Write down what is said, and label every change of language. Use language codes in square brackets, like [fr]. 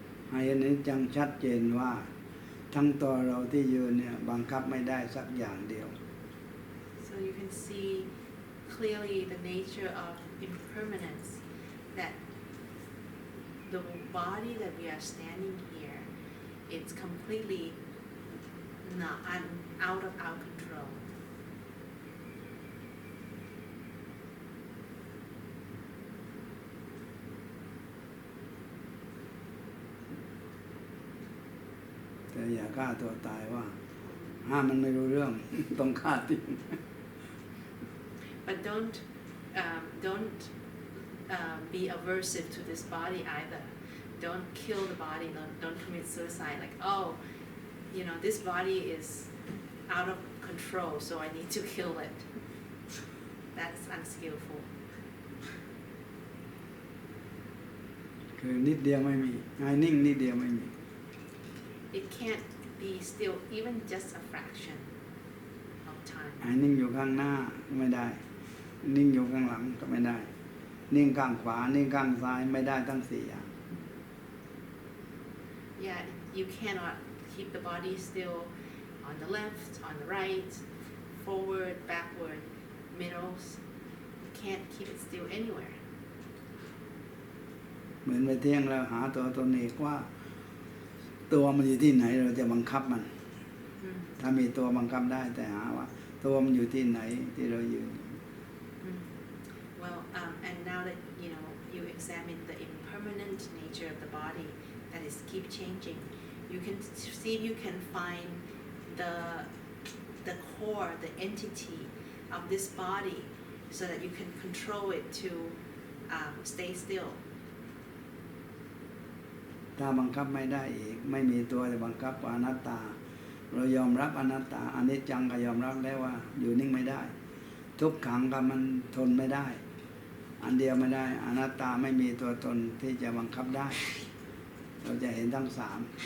[th] ให้เห็นจังชัดเจนว่าทั้งตัวเราที่ยืนเนี่ยบังคับไม่ได้สักอย่างเดียว [en] So you can see clearly the nature of impermanence, that the body that we are standing here, it's completely not out of our control. [th] แต่อย่าฆ่าตัวตายว่าห้ามมันไม่รู้เรื่อง ต้องฆ่าทิ้ง [en] But don't be aversive to this body either. Don't kill the body. Don't commit suicide. Like, this body is out of control, so I need to kill it. That's unskillful. [th] คือนิดเดียวไม่มีให้นิ่งนิดเดียวไม่มี [en] It can't be still even just a fraction of time. [th] ให้นิ่งอยู่ข้างหน้าไม่ได้นิ่งอยู่ข้างหลังก็ไม่ได้นิ่งข้างขวานิ่งข้างซ้ายไม่ได้ทั้งสี่อย่าง [en] Yeah, you cannot keep the body still on the left, on the right, forward, backward, middles. You can't keep it still anywhere. [th] เหมือนไปเที่ยงแล้วหาตัวตนเอกว่าตัวมันอยู่ที่ไหนเราจะบังคับมัน ถ้ามีตัวบังคับได้แต่หาว่าตัวมันอยู่ที่ไหนที่เรายืน [en] Well, and now that you examine the impermanent nature of the body that is keep changing, you can see if you can find the core, the entity of this body, so that you can control it to stay still. [th] ถ้าบังคับไม่ได้อีกไม่มีตัวจะบังคับว่าอนัตตาเรายอมรับอนัตตาอนิจจังก็ยอมรับแล้วว่าอยู่นิ่งไม่ได้ทุกขังก็มันทนไม่ได้อันเดียวไม่ได้อนัตตาไม่มีตัวตนที่จะบังคับได้เราจะเห็นทั้งสาม